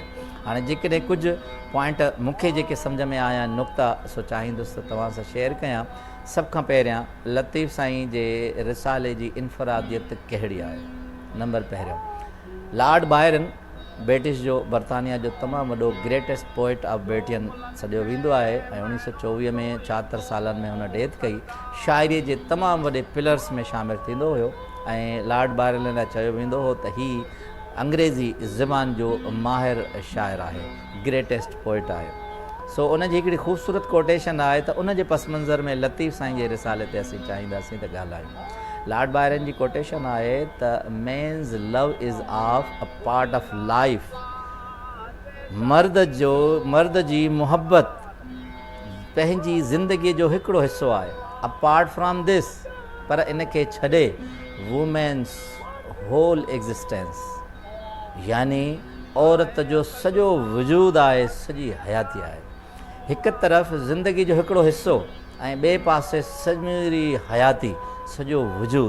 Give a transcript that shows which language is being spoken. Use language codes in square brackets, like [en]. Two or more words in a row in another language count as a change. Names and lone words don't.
[sd] हाणे जेकॾहिं कुझु पॉइंट मूंखे जेके सम्झ में आया आहिनि, नुक़्ता सो चाहींदुसि त तव्हां सां शेयर कयां। सभ खां पहिरियां लतीफ़ साईं जे रिसाले जी इनफ़रादियत कहिड़ी आहे? नंबर पहिरियों, लॉर्ड बायरन ब्रिटिश जो, बरतानिया जो तमामु वॾो [en] greatest poet of Britain [sd] सॼो वेंदो आहे ऐं 1924 में 74 सालनि में हुन डेथ कई। शाइरीअ जे तमामु वॾे पिलर्स में शामिलु थींदो हुयो ऐं लॉर्ड बायरन लाइ चयो वेंदो हो त ही अंग्रेज़ी ज़बान जो माहिर शाइर आहे, [en] greatest poet [sd] आहे। सो उनजी हिकिड़ी ख़ूबसूरत कोटेशन आहे त उनजे पस मंज़र में लतीफ़ साईं जे रिसाले ते असीं चाहींदासीं त ॻाल्हायूं। लॉर्ड बायरन जी कोटेशन आहे त [en] men's love is of a part of life. [sd] मर्द जी मुहबत पंहिंजी ज़िंदगीअ जो हिकिड़ो हिसो आहे। [en] apart from this, [sd] पर इनखे छॾे [en] women's whole existence, [sd] यानी औरत जो सॼो वजूद आहे, सॼी हयाती आहे। हिकु तरफ़ ज़िंदगी जो हिकिड़ो हिसो ऐं ॿिए पासे सॼी हयाती, सॼो वजूद।